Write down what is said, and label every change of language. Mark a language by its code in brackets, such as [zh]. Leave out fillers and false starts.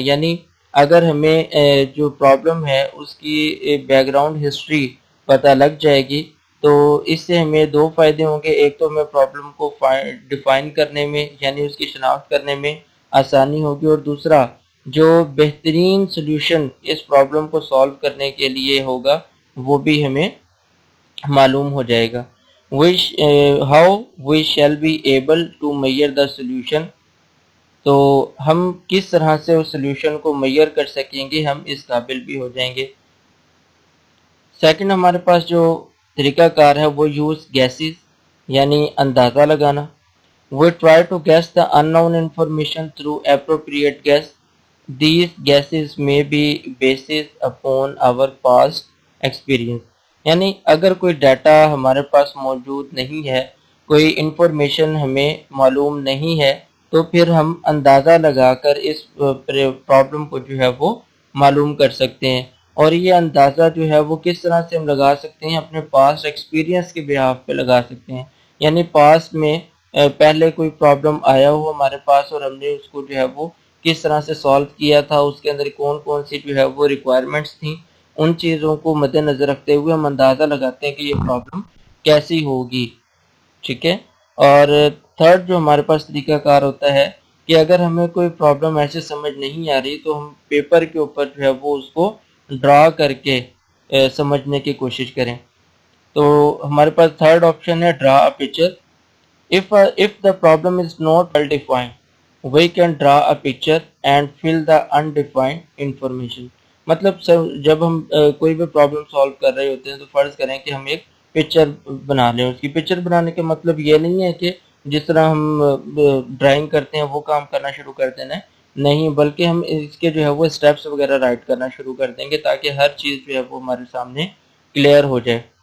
[ur] یعنی اگر ہمیں جو پرابلم ہے اس کی بیک گراؤنڈ ہسٹری پتہ لگ جائے گی تو اس سے ہمیں دو فائدے ہوں گے. ایک تو ہمیں پرابلم کو ڈیفائن کرنے میں یعنی اس کی شناخت کرنے میں آسانی ہوگی، اور دوسرا جو بہترین سلوشن اس پرابلم کو سالو کرنے کے لیے ہوگا وہ بھی ہمیں معلوم ہو جائے گا. [en] how we shall be able to measure the solution. [ur] تو ہم کس طرح سے اس سلوشن کو میئر کر سکیں گے، ہم اس قابل بھی ہو جائیں گے. سیکنڈ ہمارے پاس جو طریقہ کار ہے وہ یوز گیسز یعنی اندازہ لگانا. [en] We try to guess the unknown information through appropriate guess. These guesses may be based upon our past experience. [ur] یعنی اگر کوئی ڈیٹا ہمارے پاس موجود نہیں ہے، کوئی انفارمیشن ہمیں معلوم نہیں ہے، تو پھر ہم اندازہ لگا کر اس پرابلم کو جو ہے وہ معلوم کر سکتے ہیں. اور یہ اندازہ جو ہے وہ کس طرح سے ہم لگا سکتے ہیں، اپنے پاسٹ ایکسپیرینس کے بہاف پہ لگا سکتے ہیں. یعنی پاسٹ میں پہلے کوئی پرابلم آیا ہو ہمارے پاس اور ہم نے اس کو جو ہے وہ کس طرح سے سالو کیا تھا، اس کے اندر کون کون سی جو ہے وہ ریکوائرمنٹس تھیں، ان چیزوں کو مد نظر رکھتے ہوئے ہم اندازہ لگاتے ہیں کہ یہ پرابلم کیسی ہوگی. ٹھیک ہے. اور تھرڈ جو ہمارے پاس طریقہ کار ہوتا ہے کہ اگر ہمیں کوئی پرابلم ایسے سمجھ نہیں آ رہی تو ہم پیپر کے اوپر جو ہے وہ اس کو ڈرا کر کے سمجھنے کی کوشش کریں. تو ہمارے پاس تھرڈ آپشن ہے ڈرا a picture. [en] If the problem is not well defined, we can draw a picture and fill the undefined information. [ur] مطلب جب ہم کوئی بھی پرابلم سالو کر رہے ہوتے ہیں تو فرض کریں کہ ہم ایک پکچر بنا لیں. اس کی پکچر بنانے کا مطلب یہ نہیں ہے کہ جس طرح ہم ڈرائنگ کرتے ہیں وہ کام کرنا شروع کر دینا ہے، نہیں، بلکہ ہم اس کے جو ہے وہ اسٹیپس وغیرہ رائٹ کرنا شروع کر دیں گے تاکہ ہر چیز جو ہے وہ ہمارے سامنے کلیئر ہو جائے.